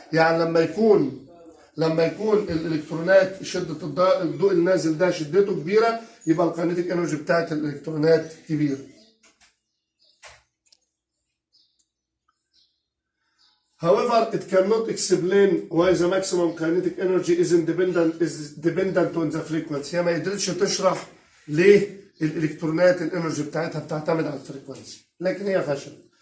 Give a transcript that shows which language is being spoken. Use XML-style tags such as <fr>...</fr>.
<ar>يعني لما يكون الالكترونات شدة الضوء النازل ده شدته كبيرة، يبقى الكاينيتيك انرجي بتاعت الالكترونات كبيرة.</ar> <en>However, it cannot explain why the maximum kinetic energy is dependent on the frequency.</en> <ar>هي ما قدرتش تشرح ليه الالكترونات الانرجي بتاعتها بتعتمد على الفريكونسي، لكن هي فشلت.</ar>